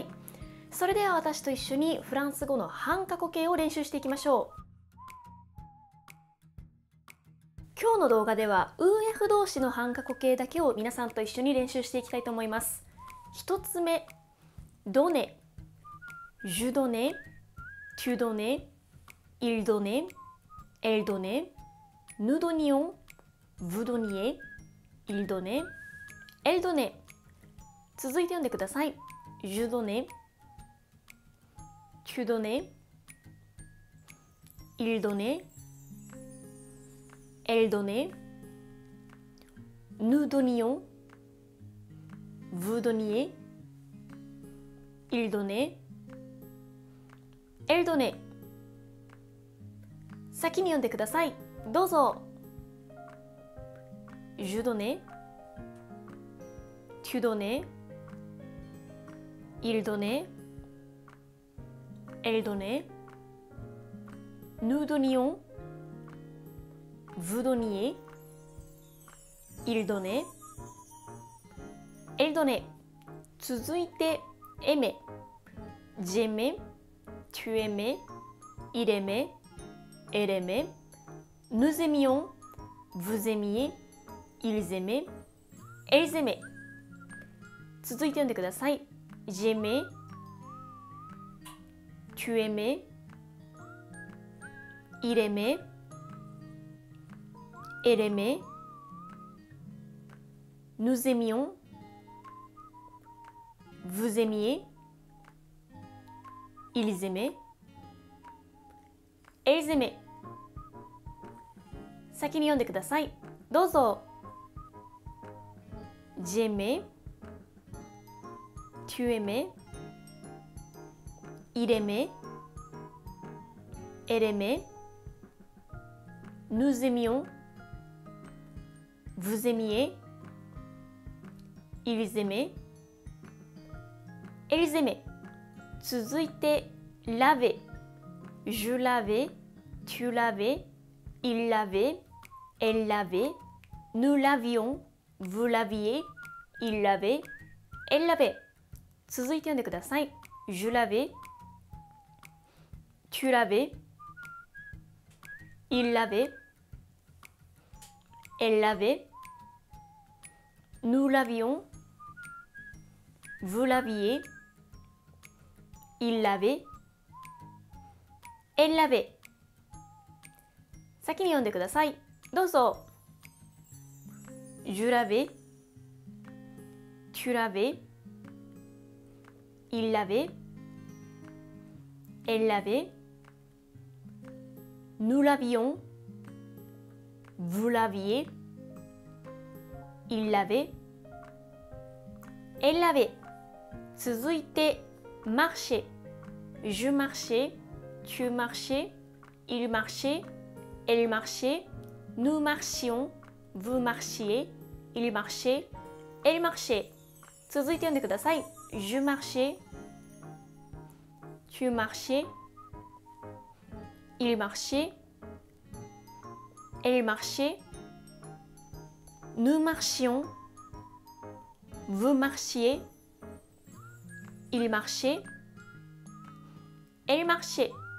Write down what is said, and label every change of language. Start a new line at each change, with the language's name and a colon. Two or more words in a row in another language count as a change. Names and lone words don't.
Japanese: それでは私と一緒にフランス語の半過去形を練習していきましょう。今日の動画では UF 動詞の半過去形だけを皆さんと一緒に練習していきたいと思います。一つ目、ドネ、
French: je donnais、tu donnais、il donnait、elle donnait、nous donnions、vous donniez、il donnait、elle donnait。
Japanese: 続いて読んでください。
French: je donnais、tu donnais、il donnait、elle donnait、nous donnions、vous donniez、il donnait、elle donnait。
Japanese: 先に読んでください。
French: どうぞ。je donnais、tu donnais、il donnait、elle donnait、nous donnions、vous donniez、il donnait、elle donnait。続いて、aimer、j'aimais、tu aimais、il aimait、elle aimait、nous aimions、vous aimiez、ils aimaient、elles aimaient。
Japanese: 続いて読んでください。
French: j'aimais、tu aimais、il aimait、elle aimait、nous aimions、vous aimiez、ils aimaient、elles aimaient。
Japanese: 先に読んでください。
French: どうぞ。j'aimais、tu aimais、il aimait、elle aimait、nous aimions、vous aimiez、ils aimaient、elles aimaient。続いて、laver、je lavais、tu lavais、il lavait、elle lavait、nous lavions、vous laviez、il lavait、elle lavait。
Japanese: 続いて読んでください。
French: je lavais、tu lavais、il lavait、elle lavait、nous lavions、vous laviez、il lavait、elle lavait。
Japanese: 先に読んでください。
French: どうぞ。je lavais、tu lavais、il lavait、elle lavait、nous lavions、vous laviez、il lavait、elle lavait。続いて、marcher、je marchais、tu marchais、il marchait、elle marchait、nous marchions、vous marchiez、il marchait、elle marchait。
Japanese: 続いて読んでください。
French: je marchais、tu marchais、il marchait、elle marchait、nous marchions、vous marchiez、il marchait、elle marchait。